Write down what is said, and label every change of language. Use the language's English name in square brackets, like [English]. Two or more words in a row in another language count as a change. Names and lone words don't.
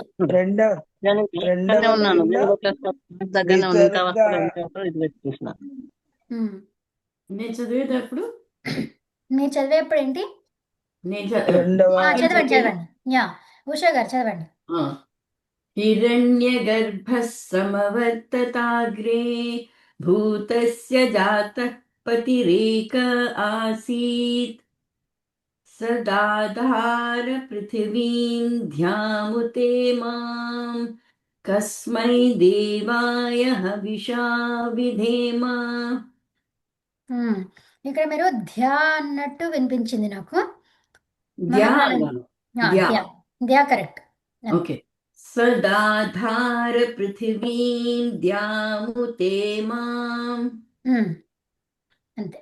[Telugu] రెండవ నేను ఇక్కడనే రెండవ ఉన్నాను. లైన్లో నేను క్లాస్ దగ్గరనే ఉన్నాను. ఇంకా విసర్గ వస్తారు ఇది పెట్టేసిన. ఉమ్. నేను చదివేటప్పుడు మీరు చదివేప్పుడు ఏంటి? నేను రెండవ చదవండి చదవండి. యా ఉషా గారు చదవండి. [Sanskrit] हिरण्यगर्भः समवर्तताग्रे भूतस्य जातः पतिरेक आसीत् सदाधार पृथिवीं ध्यामुते माम् कस्मै देवाय हविषा विधेम [Telugu] ఇక్కడ మీరు ధ్యా అన్నట్టు వినిపించింది నాకు. ధ్యా మనం అన్నాను. ధ్యా. ధ్యా ధ్యా కరెక్ట్. [Sanskrit] ఓకే. సదాధార పృథివీం ధ్యాముతే మాం [Telugu] అంతే.